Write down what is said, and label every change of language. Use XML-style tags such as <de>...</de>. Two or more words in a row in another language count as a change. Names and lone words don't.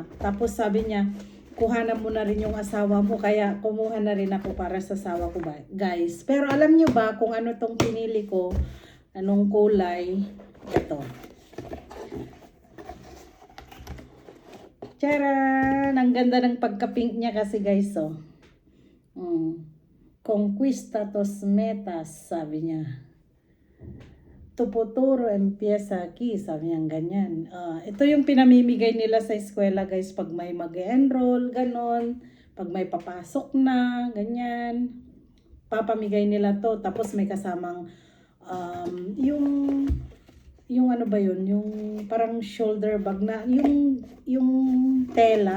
<tl>Tapos sabi niya, kuhanan mo na rin yung asawa mo. Kaya kumuha na rin ako para sa asawa ko ba, guys. Pero alam niyo ba kung ano tong pinili ko? Anong kulay? Ito. Charan! Ang ganda ng pagka-pink niya kasi guys, oh.</tl> <es>Conquista tus metas,</es> <tl>sabi niya.</tl> <es>Tu futuro empieza aquí,</es> <tl>sabi niya ganyan. Ito yung pinamimigay nila sa eskwela guys pag may mag-enroll, ganon. Pag may papasok na, ganyan. Papamigay nila to. Tapos may kasamang yung ano ba yun, yung parang</tl> <en>shoulder bag</en> <tl>na, yung tela.</tl>